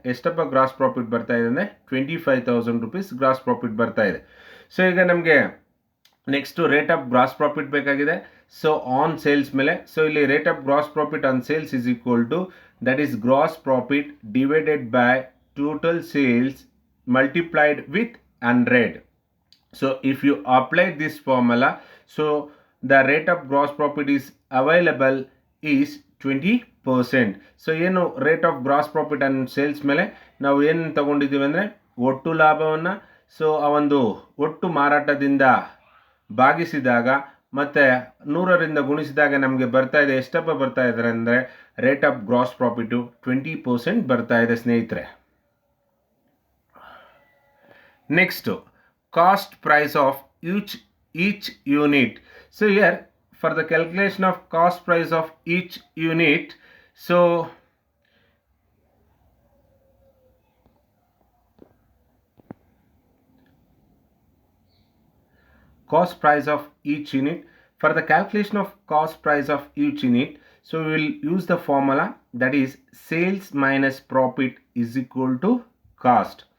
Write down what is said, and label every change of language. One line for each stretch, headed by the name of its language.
Kannada: ಎಷ್ಟಪ್ಪ gross profit ಬರ್ತಾ ಇದೆ ಅಂದರೆ 25,000 rupees ಗ್ರಾಸ್ ಪ್ರಾಫಿಟ್ ಬರ್ತಾ ಇದೆ. ಸೊ ಈಗ ನಮಗೆ next rate of gross profit ಬೇಕಾಗಿದೆ.
English: So on sales ಮೇಲೆ, so ಇಲ್ಲಿ rate of gross profit on sales is equal to, that is gross profit divided by total sales multiplied with 100. So if you apply this formula, so the rate of gross profit is available is 20%.
Kannada: So ಏನು rate of gross profit on sales ಮೇಲೆ ನಾವು ಏನು ತಗೊಂಡಿದ್ದೀವಿ ಅಂದರೆ ಒಟ್ಟು ಲಾಭವನ್ನು, so ಆ ಒಂದು ಒಟ್ಟು ಮಾರಾಟದಿಂದ ಭಾಗಿಸಿದಾಗ ಮತ್ತು 100ರಿಂದ ಗುಣಿಸಿದಾಗ ನಮಗೆ ಬರ್ತಾ ಇದೆ, ಎಷ್ಟಪ್ಪ ಬರ್ತಾ ಇದ್ದಾರೆ ಅಂದರೆ ರೇಟ್ ಆಫ್ ಗ್ರಾಸ್ ಪ್ರಾಫಿಟು 20% ಬರ್ತಾ ಇದೆ ಸ್ನೇಹಿತರೆ.
English: Next, cost price of each unit. So here for the calculation of cost price of each unit, so cost price of each unit, for the calculation of cost price of each unit, so we will use the formula, that is sales minus profit is equal to cost.